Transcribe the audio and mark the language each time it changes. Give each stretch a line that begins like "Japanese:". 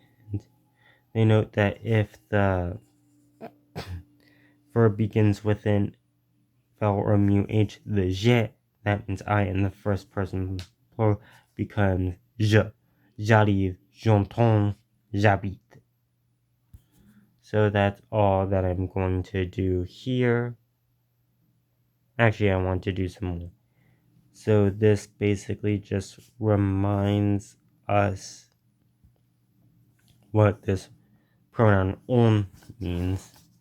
English: And they note that if the verb begins with an vowel or mu h, the je, that means I in the first person plural, becomes je.
French: J'arrive, j'entends, j'habite.
English: So that's all that I'm going to do here. Actually, I want to do some more. So this basically just reminds us what this pronoun on means.